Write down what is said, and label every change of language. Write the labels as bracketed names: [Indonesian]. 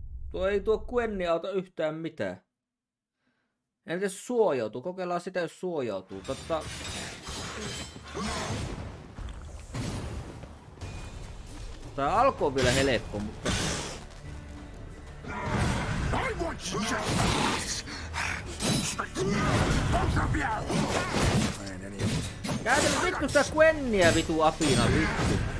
[Finnish] Tuo ei tuo Gwenni auta yhtään mitään. Entäs jos suojautuu? Kokeillaan sitä jos suojautuu. Tää alkoi vielä helppo, mutta... [English] I want you just like this! You tricked me! Both of you! Plan any of it. [Finnish] Käytä nyt vittu sitä Gwenniä vitu apina vittu.